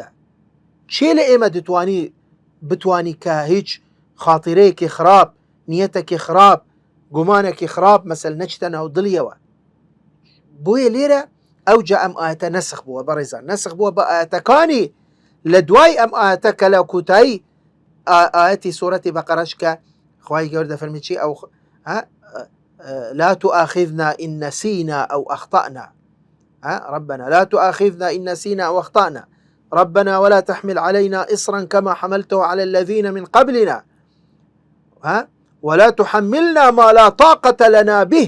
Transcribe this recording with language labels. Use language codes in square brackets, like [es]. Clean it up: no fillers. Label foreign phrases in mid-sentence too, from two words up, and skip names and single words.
[ckb] چێ لە ئێمە بتوانی کە هیچ خاتیرەیەکی خراپ، نیەتێکی خراپ، گومانێکی خراپ مەسەل نەچتە ناو دڵیەوە. بۆیە لێرە ئەوجا ئەم ئاەتە نەسخ بووە بەڕێزان، نەسخ بووە بە ئاەتەکانی لە دوای ئەم ئاەتە کە لە کوتایی ئاەتی سوورەتی بەقەرەش کە خوای گەورە دەفەرمی چی ئەو [ar] لا تؤاخذنا إن نسينا أو أخطأنا ربنا لا تؤاخذنا إن نسينا أو أخطأنا ربنا ولا تحمل علينا إصرا كما حملته على الذين من قبلنا ولا تحملنا ما لا طاقة لنا به.